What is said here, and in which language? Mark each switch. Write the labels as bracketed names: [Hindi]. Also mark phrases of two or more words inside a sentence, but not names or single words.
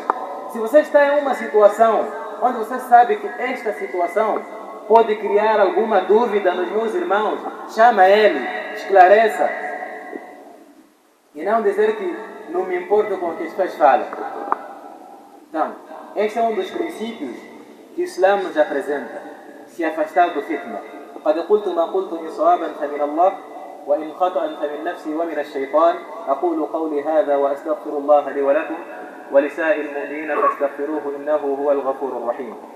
[Portuguese] Se você está em uma situação onde você sabe que esta situação pode criar alguma dúvida nos meus irmãos, chama ele, esclareça. E não dizer que não me importo com o que as pessoas falam. Então, este é um dos princípios que o Islã nos apresenta. Se afastar do fitna. [Arabic] قد قلت ما قلت إن صوابا فمن الله وإن خطأ فمن نفسي ومن الشيطان أقول قولي هذا وأستغفر الله لي ولكم ولسائر المؤمنين فاستغفروه إنه هو الغفور الرحيم.